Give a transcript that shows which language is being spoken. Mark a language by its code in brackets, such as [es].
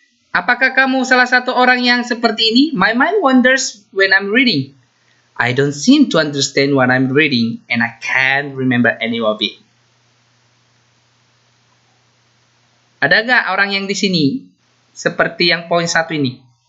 [id] Apakah kamu salah satu orang yang seperti ini? [en] My mind wanders when I'm reading. I don't seem to understand what I'm reading, and I can't remember any of it. [id] Ada nggak orang yang di sini seperti yang poin 1 ini?